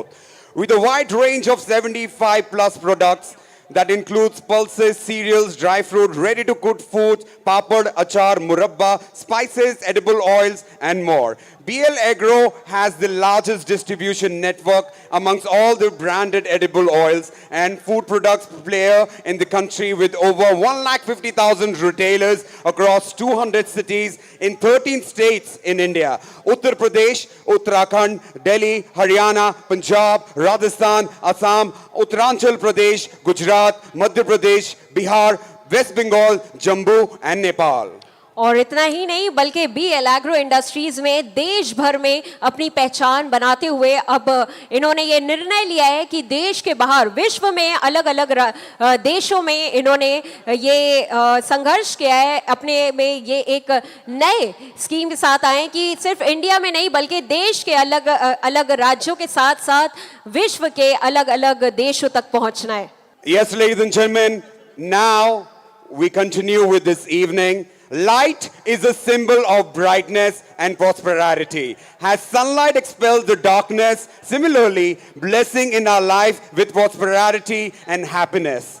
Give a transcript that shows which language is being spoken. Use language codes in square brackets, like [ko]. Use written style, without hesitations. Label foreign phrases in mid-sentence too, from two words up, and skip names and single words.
[en] With a wide range of 75 plus products, that includes pulses, cereals, dry fruit, ready-to-cook foods, papad, achar, murabba, spices, edible oils, and more. BL Agro has the largest distribution network amongst all the branded edible oils and food products player in the country with over 150,000 retailers across 200 cities in 13 states in India. Uttar Pradesh, Uttarakhand, Delhi, Haryana, Punjab, Rajasthan, Assam, Uttaranchal Pradesh, Gujarat, Madhya Pradesh, Bihar, West Bengal, Jammu and Nepal. [hi] और इतना ही नहीं बल्कि BL एग्रो इंडस्ट्रीज में देश भर में अपनी पहचान बनाते हुए अब इन्होंने ये निर्णय लिया है कि देश के बाहर विश्व में अलग अलग देशों में इन्होंने ये संघर्ष किया है, अपने में ये एक नए स्कीम के साथ आए कि सिर्फ इंडिया में नहीं बल्कि देश के अलग अलग राज्यों के साथ साथ विश्व के अलग अलग देशों तक पहुंचना है। [en] Yes, ladies and gentlemen, now we continue with this evening. Light is a symbol of brightness and prosperity. As sunlight expels the darkness, similarly, blessing in our life with prosperity and happiness.